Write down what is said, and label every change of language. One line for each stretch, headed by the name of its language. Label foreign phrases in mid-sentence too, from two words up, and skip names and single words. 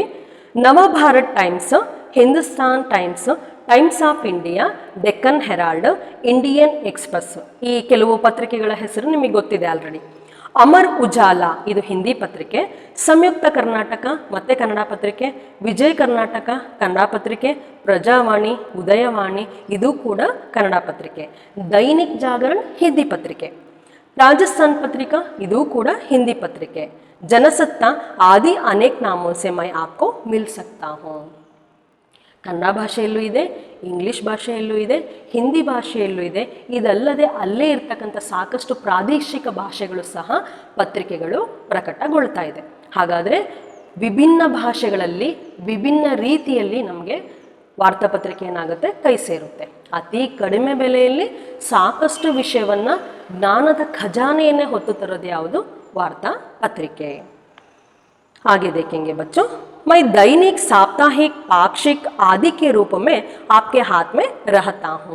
Kannada: ನವಭಾರತ್ ಟೈಮ್ಸ್, ಹಿಂದೂಸ್ತಾನ್ ಟೈಮ್ಸ್, ಟೈಮ್ಸ್ ಆಫ್ ಇಂಡಿಯಾ, ಡೆಕ್ಕನ್ ಹೆರಾಲ್ಡ್, ಇಂಡಿಯನ್ ಎಕ್ಸ್ಪ್ರೆಸ್, ಈ ಕೆಲವು ಪತ್ರಿಕೆಗಳ ಹೆಸರು ನಿಮಗೆ ಗೊತ್ತಿದೆ ಆಲ್ರೆಡಿ। ಅಮರ್ ಉಜಾಲಾ ಇದು ಹಿಂದಿ ಪತ್ರಿಕೆ, ಸಂಯುಕ್ತ ಕರ್ನಾಟಕ ಮತ್ತೆ ಕನ್ನಡ ಪತ್ರಿಕೆ, ವಿಜಯ ಕರ್ನಾಟಕ ಕನ್ನಡ ಪತ್ರಿಕೆ, ಪ್ರಜಾವಾಣಿ, ಉದಯವಾಣಿ ಇದು ಕೂಡ ಕನ್ನಡ ಪತ್ರಿಕೆ, ದೈನಿಕ್ ಜಾಗರಣ್ ಹಿಂದಿ ಪತ್ರಿಕೆ, राजस्थान पत्रिका ಇದು ಕೂಡ ಹಿಂದಿ ಪತ್ರಿಕೆ,
Hindi: जनसत्ता आदि अनेक नामों से मैं आपको मिल सकता हूँ।
Kannada: ಕನ್ನಡ ಭಾಷೆಯಲ್ಲೂ ಇದೆ, ಇಂಗ್ಲಿಷ್ ಭಾಷೆಯಲ್ಲೂ ಇದೆ, ಹಿಂದಿ ಭಾಷೆಯಲ್ಲೂ ಇದೆ। ಇದಲ್ಲದೆ ಅಲ್ಲೇ ಇರ್ತಕ್ಕಂಥ ಸಾಕಷ್ಟು ಪ್ರಾದೇಶಿಕ ಭಾಷೆಗಳು ಸಹ ಪತ್ರಿಕೆಗಳು ಪ್ರಕಟಗೊಳ್ತಾ ಇದೆ। ಹಾಗಾದರೆ ವಿಭಿನ್ನ ಭಾಷೆಗಳಲ್ಲಿ ವಿಭಿನ್ನ ರೀತಿಯಲ್ಲಿ ನಮಗೆ ವಾರ್ತಾಪತ್ರಿಕೆ ಏನಾಗುತ್ತೆ, ಕೈ ಸೇರುತ್ತೆ। ಅತಿ ಕಡಿಮೆ ಬೆಲೆಯಲ್ಲಿ ಸಾಕಷ್ಟು ವಿಷಯವನ್ನು, ಜ್ಞಾನದ ಖಜಾನೆಯನ್ನೇ ಹೊತ್ತು ತರೋದು ಯಾವುದು? ವಾರ್ತಾ ಪತ್ರಿಕೆ।
Hindi: आगे देखेंगे बच्चों, मैं दैनिक, साप्ताहिक, पाक्षिक आदि के रूप में आपके हाथ में रहता हूँ।